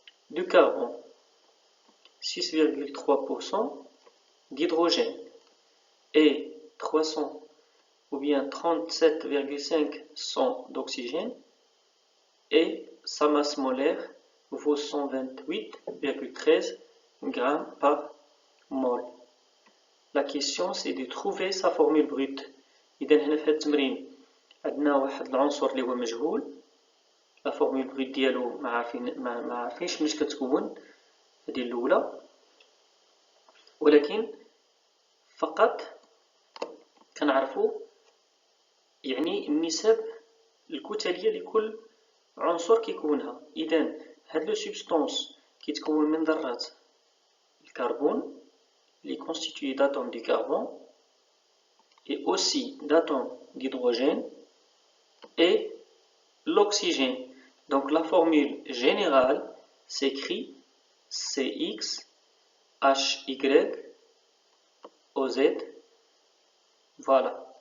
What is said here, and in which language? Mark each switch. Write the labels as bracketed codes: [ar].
[fr] du carbone, 6,3% d'hydrogène et 300 ou bien 37,5% d'oxygène, et sa masse molaire vaut 128,13 grammes par mol. La question c'est de trouver sa formule brute. [ar] إذا هنا في هذا التمرين عندنا واحد العنصر اللي هو مجهول، لا فورمول بروت ديالو ما عارفينش مناش كتكون، هذه الاولى، ولكن فقط كنعرفوا يعني النسب الكتليه لكل عنصر كيكونها. اذا هاد لو سبستانس كيتكون من ذرات الكربون اللي [fr] constitué d'atomes du carbone et aussi d'atomes d'hydrogène et l'oxygène. Donc la formule générale s'écrit CX HY OZ. Voilà.